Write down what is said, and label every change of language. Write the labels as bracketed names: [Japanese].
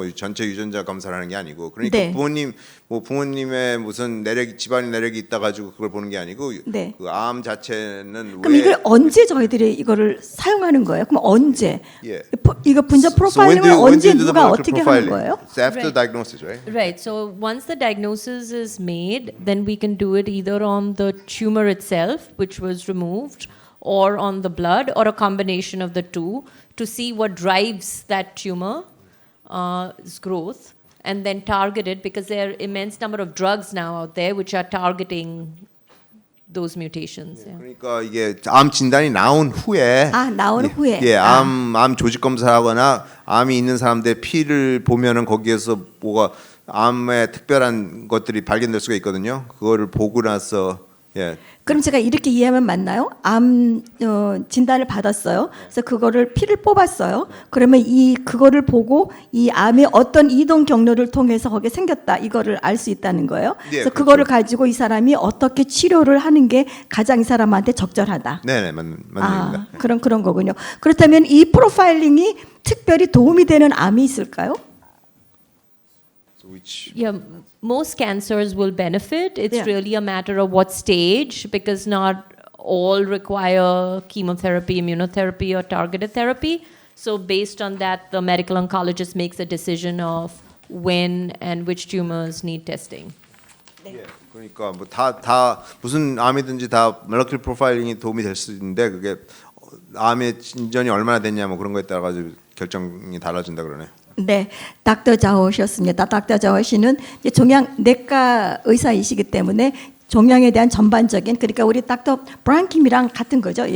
[Korean] 뭐 전체 유전자 검사를 하는 게 아니고 그러니까 네. 부모님의 무슨 내력이 집안의 내력이 있다 가지고 그걸 보는 게 아니고 네. 그 암 자체는 그럼 이걸 언제 저희들이 이거를 사용하는 거예요? 그럼 언제? 예. 이거 분자 프로파일링을 언제 누가 어떻게 하는 거예요? [English] It's after diagnosis, right? Right. So once the diagnosis is made, then we can do it either on the tumor itself, which was removed, or on the blood or a combination of the two to see what drives that tumor growth and then target it because there are immense number of drugs now out there which are targeting those mutations. Yeah. [Korean] 그러니까 이게 암 진단이 나온 후에 나온 후에. 암 조직 검사하거나 암이 있는 사람들의 피를 보면은 거기에서 뭐가 암에 특별한 것들이 발견될 수가 있거든요. 그거를 보고 나서 그럼 제가 이렇게 이해하면 맞나요? 암 진단을 받았어요. 그래서 그거를 피를 뽑았어요. 그러면 그거를 보고 이 암의 어떤 이동 경로를 통해서 거기에 생겼다 이거를 알 수 있다는 거예요. 네, 그래서 그렇죠. 그거를 가지고 이 사람이 어떻게 치료를 하는 게 가장 이 사람한테 적절하다. 네네 맞는 얘기입니다. 그런 거군요. 그렇다면 이 프로파일링이 특별히 도움이 되는 암이 있을까요? [English] Yeah, most cancers will benefit. It's Yeah. really a matter of what stage, because not all require chemotherapy, immunotherapy, or targeted therapy. So, based on that, the medical oncologist makes a decision of when and which tumors need testing. [Korean] 그러니까 뭐 다 무슨 암이든지 다 몰레큘러 프로파일링이 도움이 될 수 있는데 그게 암의 진전이 얼마나 됐냐 뭐 그런 거에 따라 가지고 결정이 달라진다 그러네요. 네, 닥터 자오셨습니다. 닥터 자오 씨는 이제 종양내과 의사이시기 때문에 종양에 대한 전반적인 그러니까 우리 닥터 브랑킴이랑 같은 거죠.